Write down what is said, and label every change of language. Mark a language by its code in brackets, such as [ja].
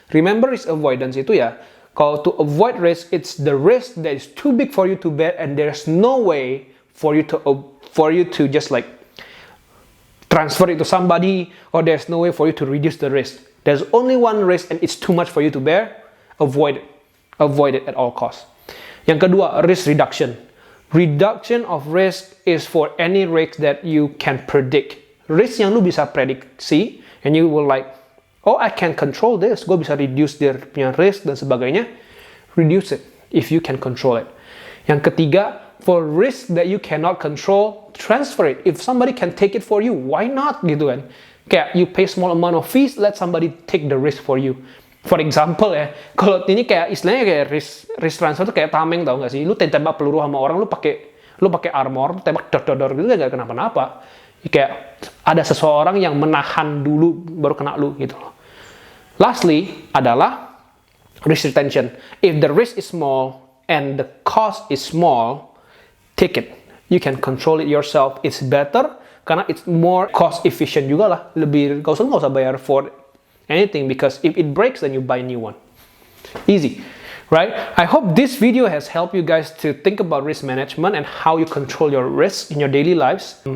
[en] Remember risk avoidance [id] itu ya, kalau [en] to avoid risk, it's the risk that is too big for you to bear and there's no way for you to just like transfer it to somebody, or there's no way for you to reduce the risk. There's only one risk and it's too much for you to bear. Avoid it. Avoid it at all costs. [id] Yang kedua, [en] risk reduction. Reduction of risk is for any risk that you can predict. Risk [id] yang lu bisa prediksi [en] and you will like, oh, I can control this. [id] Gue bisa [en] reduce their [id] punya risk dan sebagainya. [en] Reduce it if you can control it. [id] Yang ketiga, [en] for risk that you cannot control, transfer it. If somebody can take it for you, why not [id] gitu kan? Kayak [en] you pay small amount of fees, let somebody take the risk for you. For example [id] ya, kalau ini kayak istilahnya kayak risk transfer tuh kayak tameng, tau gak sih? Lu tembak peluru sama orang, lu pakai armor, tembak dor gitu gak kenapa-napa. Kayak ada seseorang yang menahan dulu baru kena lu gitu loh. [en] Lastly adalah risk retention. If the risk is small and the cost is small, take it. You can control it yourself. It's better [id] karena [en] it's more cost efficient [id] juga lah. Lebih gak usah bayar [en] for anything, because if it breaks then you buy a new one. Easy, right? I hope this video has helped you guys to think about risk management and how you control your risks in your daily lives.